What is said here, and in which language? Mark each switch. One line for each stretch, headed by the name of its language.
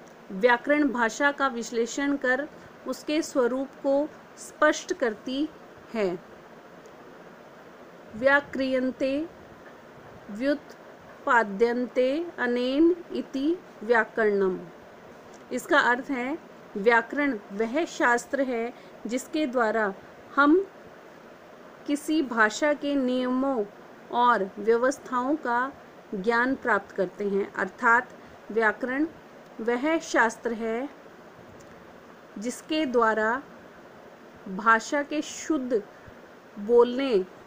Hindi: व्याकरण भाषा का विश्लेषण कर उसके स्वरूप को स्पष्ट करती है।
Sanskrit: व्याक्रियन्ते व्युत्पाद्यन्ते अनेन इति व्याकरणम।
Hindi: इसका अर्थ है व्याकरण वह शास्त्र है जिसके द्वारा हम किसी भाषा के नियमों और व्यवस्थाओं का ज्ञान प्राप्त करते हैं। अर्थात व्याकरण वह शास्त्र है जिसके द्वारा भाषा के शुद्ध बोलने